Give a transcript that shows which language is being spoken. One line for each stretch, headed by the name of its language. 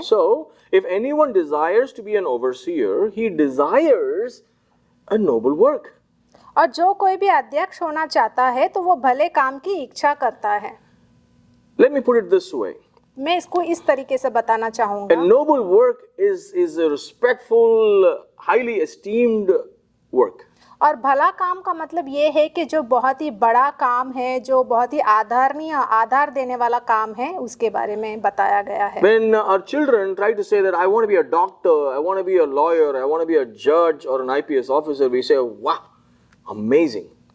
English: So if anyone desires to be an overseer, he desires a noble work.
Hindi: और जो कोई भी अध्यक्ष होना चाहता है तो वो भले काम की इच्छा करता है.
English: Let me put it this way.
Hindi: मैं इसको इस तरीके से बताना चाहूँगा.
English: A noble work is a respectful, highly esteemed work.
Hindi: और भला काम का मतलब ये है कि जो बहुत ही बड़ा काम है, जो बहुत ही आदरणीय आधार देने वाला काम है, उसके बारे में बताया गया है.
English: When our children try to say that I want to be a doctor, I want to be a lawyer, I want to be a judge or an IPS officer, we say, wow, amazing.